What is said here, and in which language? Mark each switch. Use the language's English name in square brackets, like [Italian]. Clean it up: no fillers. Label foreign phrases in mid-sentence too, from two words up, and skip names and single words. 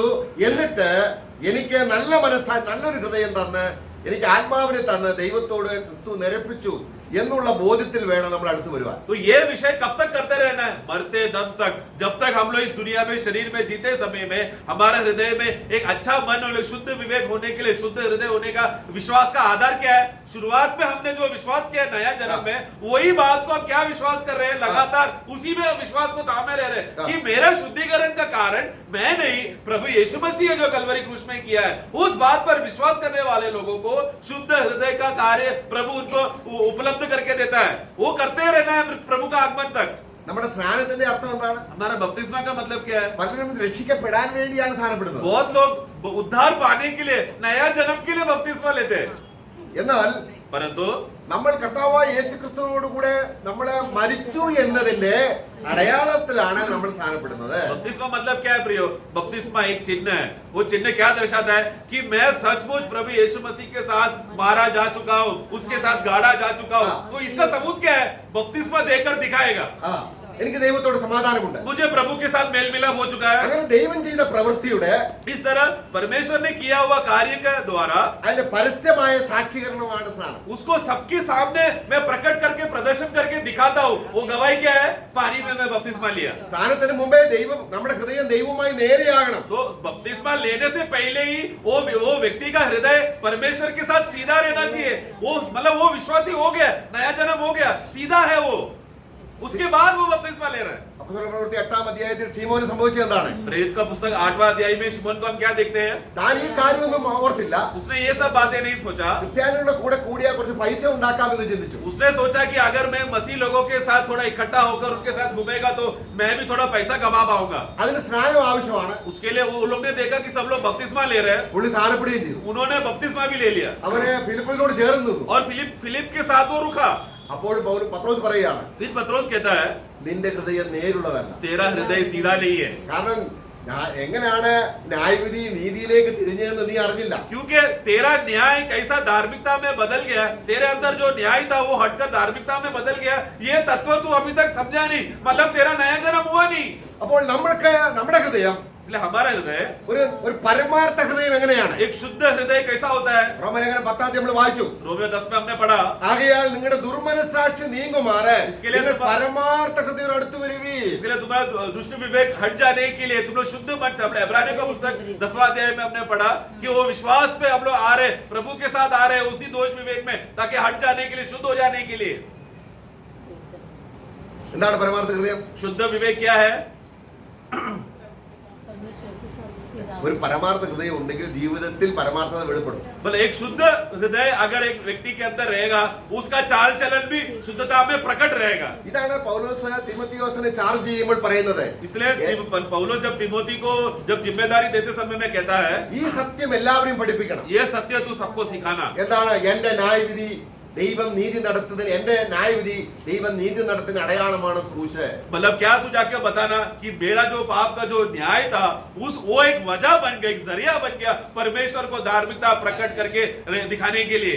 [Malayalam] എന്നിട്ട് എനിക്ക് നല്ല മനസ്സായി നല്ലൊരു ഹൃദയം തന്ന് എനിക്ക് ആത്മാവിനെ തന്ന് ദൈവത്തോട് ക്രിസ്തു നിരപ്പിച്ചു എന്നുള്ള ബോധ്യത്തിൽ വേണം നമ്മൾ അടുത്ത് വരുവാൻ. [Hindi] तो ये विषय कब तक करते रहना है? मरते दम तक, जब तक हम लोग इस दुनिया में शरीर में जीते समय में हमारे हृदय में एक अच्छा मन और शुद्ध विवेक होने के लिए, शुद्ध हृदय होने का विश्वास का आधार क्या है? शुरुआत में हमने जो विश्वास किया नया जन्म में, वही बात को हम क्या विश्वास कर रहे हैं? लगातार उसी में विश्वास को थामे रह रहे हैं कि मेरा शुद्धिकरण का कारण मैं नहीं, प्रभु यीशु मसीह जो कलवरी क्रूस में किया है, उस बात पर विश्वास करने वाले लोगों को शुद्ध हृदय का कार्य प्रभु उनको उपलब्ध करके देता है। वो करते रहना है प्रभु का आगमन तक। [Malayalam] നമ്മുടെ സ്നാനത്തിന്റെ അർത്ഥം എന്താണ്? [Hindi] हमारा बपतिस्मा का मतलब क्या है? [Malayalam] പലരും രക്ഷിക്കപ്പെടാൻ വേണ്ടിയാണ് സ്നാനപ്പെടുന്നത്. [Hindi] बहुत लोग उद्धार पाने के लिए, नया जन्म के लिए बपतिस्मा लेते हैं, [Malayalam] എന്നാൽ [Hindi] परंतु [Malayalam] നമ്മൾ കർത്താവായ യേശു ക്രിസ്തുവിനോട് കൂടെ നമ്മള് മരിച്ചു എന്നതിന്റെ അടയാളത്തിലാണ് നമ്മൾ സ്നാനപ്പെടുന്നത്. [Hindi] बपतिस्मा मतलब क्या है प्रियो? बपतिस्मा एक चिन्ह है। वो चिन्ह क्या दर्शाता है? कि मैं सचमुच प्रभु यीशु मसीह के साथ मारा जा चुका हूँ, उसके साथ गाड़ा जा चुका हूँ। तो इसका सबूत क्या है? बपतिस्मा देकर दिखाएगा [Malayalam] എനിക്ക് ദൈവത്തോട് സമാധാനമുണ്ട്. [Hindi] मुझे प्रभु के साथ मेल मिलाप हो चुका है। [Malayalam] അങ്ങനെ ദൈവം ചെയ്ത പ്രവൃത്തിയുടെ [Hindi] इस तरह परमेश्वर ने किया हुआ कार्य के द्वारा [Malayalam] അതിന്റെ പരസ്യമായ സാക്ഷീകരണമാണ് സ്നാനം. [Hindi] उसको सबके सामने मैं प्रकट करके प्रदर्शन करके दिखाता हूँ। वो गवाही क्या है? पानी में मैं बपतिस्मा लिया। [Malayalam] സ്നാനത്തിന് മുമ്പേ ദൈവം നമ്മുടെ ഹൃദയം ദൈവവുമായി നേരെയാകണം. [Hindi] तो बपतिस्मा लेने से पहले ही वो व्यक्ति का हृदय परमेश्वर के साथ सीधा रहना चाहिए। वो मतलब वो विश्वासी हो गया, नया जन्म हो गया, सीधा है वो। उसके बाद वो बपतिस्मा ले रहा है। [Malayalam] അപ്പോസ്തല പ്രവൃത്തി 8-ാം അധ്യായത്തിൽ ശീമോന് സംഭവിച്ചത് എന്താണ്? [Hindi] प्रेरित का पुस्तक 8वां अध्याय में शिमोन को हम क्या देखते हैं? [Malayalam] താൻ ഈ കാര്യമൊന്നും ഓർത്തില്ല. [Hindi] उसने ये सब बातें नहीं सोचा। [Malayalam] ക്രിസ്ത്യാനികളുടെ കൂടെ കൂടിയാൽ കുറച്ച് പൈസ ഉണ്ടാക്കാമെന്ന് ചിന്തിച്ചു. [Hindi] उसने सोचा कि अगर मैं मसीह लोगों के साथ थोड़ा इकट्ठा होकर उनके साथ घूमेगा तो मैं भी थोड़ा पैसा कमा पाऊंगा। [Malayalam] അതിന് സ്നാനം ആവശ്യമാണ്. [Hindi] उसके लिए वो लोग ने देखा कि सब लोग बपतिस्मा ले रहे हैं, [Malayalam] പുള്ളി സ്നാനപ്പെടുകയും ചെയ്തു. [Hindi] उन्होंने बपतिस्मा भी ले लिया [Malayalam] അവന് ഫിലിപ്പോസിനോട് ചേർന്ന് നിന്നു. [Hindi] और फिलिप के साथ वो रुका। [Malayalam] അപ്പോൾ പത്രോസ് പറയുകയാണ്, [Hindi] फिर पत्रोस कहता है [Malayalam] നിന്റെ ഹൃദയം നേരുള്ളതല്ല. [Hindi] तेरा हृदय सीधा नहीं है, [Malayalam] കാരണം എങ്ങനെയാണ് ന്യായവിധി നീതിയിലേക്ക് തിരിഞ്ഞതെന്ന് നീ അറിഞ്ഞില്ല. [Hindi] क्योंकि तेरा न्याय कैसा धार्मिकता में बदल गया, तेरे अंदर जो न्याय था वो हटकर धार्मिकता में बदल गया, ये तत्व तू अभी तक समझा नहीं। मतलब तेरा नया जन्म हुआ नहीं। [Malayalam] അപ്പോൾ നമ്മുടെ ഹൃദയം [Hindi] इसलिए हमारा हृदय, [Malayalam] ഒരു പരമാർത്ഥ ഹൃദയം എങ്ങനെയാണ്? [Hindi] एक शुद्ध हृदय कैसा होता है? [Malayalam] റോമലേഖനം 10-ാം നമ്മൾ വായിച്ചു. [Hindi] रोमियो 10 में हमने पढ़ा, [Malayalam] ആകയാൽ നിങ്ങളുടെ ദുർമനസാക്ഷി നീങ്ങുമാറ് [Hindi] इसके लिए [Malayalam] നിങ്ങൾ പരമാർത്ഥ ഹൃദയം അടുത്ത് വരുവീ. [Hindi] इसके लिए तुम्हारा दुष्ट विवेक हट जाने के लिए तुम लोग शुद्ध मन से, अपने इब्रानियों का पुस्तक 10वां अध्याय में हमने पढ़ा कि वो विश्वास पे हम लोग आ रहे, प्रभु के साथ आ रहे उसी दोष विवेक में, ताकि हट जाने के लिए, शुद्ध हो जाने के लिए। [Malayalam] എന്താണ് പരമാർത്ഥ ഹൃദയം? [Hindi] शुद्ध विवेक क्या है? परमेश्वर के साथ सीधा [Malayalam] ഒരു പരമാർത്ഥ ഹൃദയം ഉണ്ടെങ്കിൽ ജീവിതത്തിൽ പരമാർത്ഥത വെളിപ്പെടും. [Hindi] बोले एक शुद्ध हृदय अगर एक व्यक्ति के अंदर रहेगा, उसका चाल चलन भी शुद्धता में प्रकट रहेगा। [Malayalam] ഇതാണ് പൗലോസ് തിമോത്തിയോസിനെ ചാർജ് ചെയ്യുമ്പോൾ പറയുന്നത്. [Hindi] इसलिए पौलुस जब तिमोथी को जब जिम्मेदारी देते समय में कहता है, [Malayalam] ഈ സത്യം എല്ലാവരെയും പഠിപ്പിക്കണം. [Hindi] ये सत्य तू सबको सिखाना। [Malayalam] എന്താണ്? എന്റെ ന്യായവിധി ദൈവം നീതി നടത്തുന്നതിന്, എന്റെ ന്യായവിധി ദൈവം നീതി നടത്തുന്ന അടയാളമാണ് ക്രൂശ്. [Hindi] मतलब क्या तू जाके बताना कि मेरा जो पाप का जो न्याय था वो एक वजह बन गया, एक जरिया बन गया परमेश्वर को धार्मिकता प्रकट करके दिखाने के लिए।